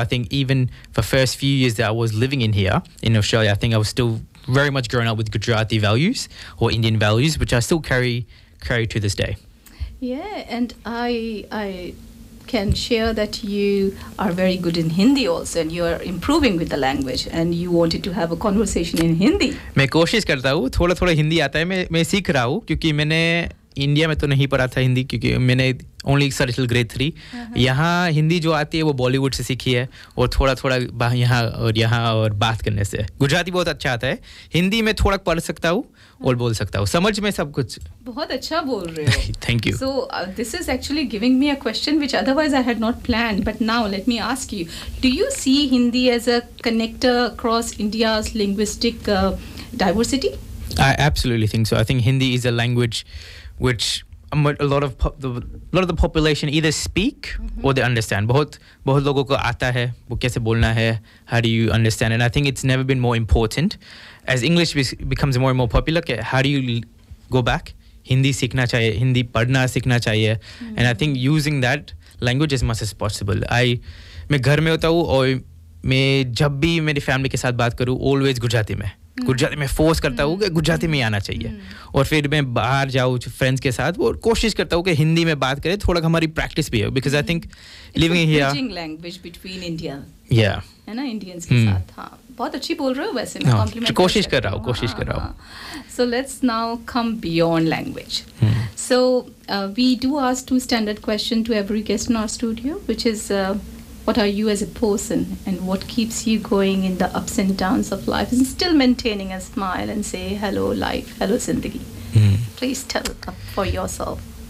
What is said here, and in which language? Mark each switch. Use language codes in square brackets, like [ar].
[en] So I think even for first few years that I was living in here in Australia, I think I was still very much growing up with Gujarati values or Indian values, which I still carry to this day. Yeah, and I can share that you are very good in Hindi also, and you are improving with the language, and you wanted to have a conversation in Hindi. [hi] मैं कोशिश करता who, थोड़ा थोड़ा हिंदी आता है, मैं सीख रहा हु, क्योंकि मैंने इंडिया में तो नहीं पढ़ा था हिंदी, क्योंकि मैंने [en] only started till grade 3. [hi] यहाँ हिंदी जो आती है वो बॉलीवुड से सीखी है, और थोड़ा थोड़ा यहाँ और बात करने से. गुजराती बहुत अच्छा आता है, हिंदी मैं थोड़ा पढ़ सकता who. [en] Thank you. So this is actually giving me a question which otherwise I had not planned. But now let me ask you, do you see Hindi as a connector across India's linguistic diversity? I absolutely think so. I think Hindi is a language which a lot of the population either speak or they understand. [hi] बहुत लोगो को आता है, वो कैसे बोलना है, [en] how do you understand? And I think it's never been more important. As English becomes more and more popular, how do you go back? [hi] Hindi sikhna chahiye, Hindi padhna sikhna chahiye. [en] And I think using that language as much as possible. [hi] मैं घर में होता who और मैं जब भी मेरी family के साथ बात करूँ, always गुजराती में. गुजराती में फोर्स करता हु कि गुजराती में आना चाहिए. और फिर मैं बाहर जाऊँ फ्रेंड्स के साथ, और कोशिश करता हु कि हिंदी में बात करे, थोड़ा हमारी प्रैक्टिस भी हो. [en] Because I think living here, bridging language between India. Yeah. [hi] Indians ke saath. बहुत अच्छी बोल रहे हो वैसे मैं कॉम्प्लीमेंट कोशिश कर रहा हूँ [en] so let's now come beyond language so we do ask two standard question to every guest in our studio which is what are you as a person and what keeps you going in the ups and downs of life and still maintaining a smile and say hello life hello zindagi please tell for yourself